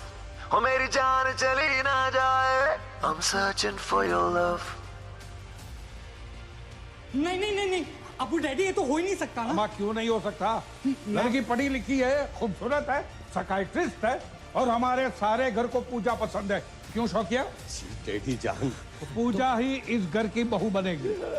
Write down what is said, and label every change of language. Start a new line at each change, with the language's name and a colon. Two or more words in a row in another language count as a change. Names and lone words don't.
Hindi: ओ मेरी जान चली ना जाए,
English: I'm searching for your love।
Hindi: नहीं नहीं नहीं नहीं अबू डैडी ये तो हो ही नहीं सकता ना। क्यों नहीं हो सकता? लड़की पढ़ी लिखी है, खूबसूरत है, साइकियाट्रिस्ट है और हमारे सारे घर को पूजा पसंद है। क्यों शौकिया? डैडी जान, पूजा ही इस घर की बहू बनेगी।